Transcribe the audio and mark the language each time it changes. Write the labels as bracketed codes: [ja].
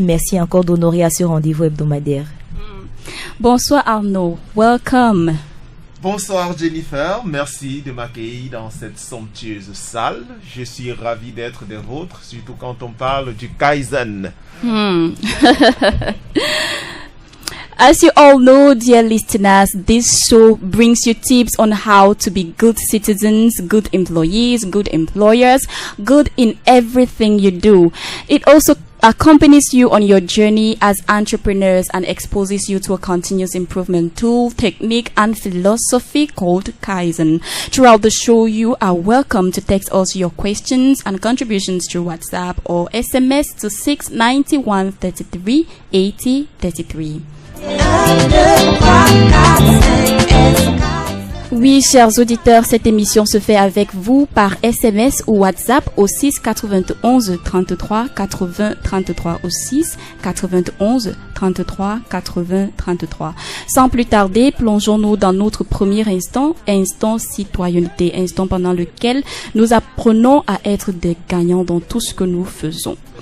[fr] Merci encore d'honorer à ce rendez-vous hebdomadaire. Bonsoir Arnaud, [en] welcome. [fr] Bonsoir Jennifer, merci de m'accueillir dans cette somptueuse salle. Je suis ravi d'être des vôtres, surtout quand on parle du Kaizen. [en] As you all know, dear listeners, this show brings you tips on how to be good citizens, good employees, good employers, good in everything you do. It also accompanies you on your journey as entrepreneurs and exposes you to a continuous improvement tool, technique, and philosophy called Kaizen. Throughout the show, you are welcome to text us your questions and contributions through WhatsApp or SMS to 691 33 80 33. [fr] Oui, chers auditeurs, cette émission se fait avec vous par SMS ou WhatsApp au 6 91 33 80 33 au 6 91 33 80 33. Sans plus tarder, plongeons-nous dans notre premier instant citoyenneté, instant pendant lequel nous apprenons à être des gagnants dans tout ce que nous faisons.